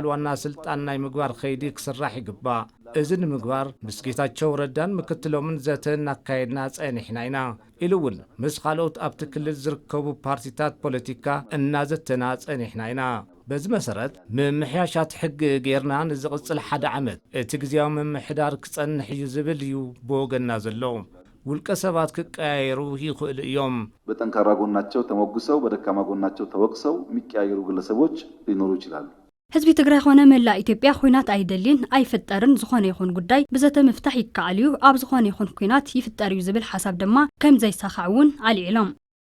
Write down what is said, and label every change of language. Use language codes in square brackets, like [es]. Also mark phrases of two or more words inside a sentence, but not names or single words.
[ti] ዋና ስልጣን ናይ ምግባር ኸይዲ ክስራሕ ይግባእ እዚ ንምግባር ምስ ጌታቸው ረዳን ምክትሎምን ዘተን ኣካይድና ጸኒሕና ኢና ኢሉውን ምስ ካልኦት ኣብቲ ክልል ዝርከቡ ፓርቲታት ፖለቲካ እናዘተና ጸኒሕና ኢና በዚ መሰረት ምምሕያሻት ሕጊ ጌርና ንዝቕጽል 1 ዓመት እቲ ግዜያዊ ምምሕዳር ክጸንሕ እዩ ዝብል እዩ ብወገንና ዘሎ ውልቀ ሰባት ክቀያየሩ ይኽእሉ እዮም [am] በጠንካራ ጎናቸው ተሞግሰው በደካማ ጎናቸው ተወቅሰው የሚቀያየሩ ግለሰቦች ሊኖሩ ይችላሉ [ti] ህዝቢ ትግራይ ኾነ መላ ኢትዮጵያ ኩናት አይደልን አይፈጠርን ዝኾነ ይኹን ጉዳይ ብዘተ ምፍታሕ ይከኣል እዩ ኣብ ዝኾነ ይኹን ኩናት ይፍጠር እዩ ዝብል ሓሳብ ድማ ከም ዘይሳኻዕውን ኣልዒሎም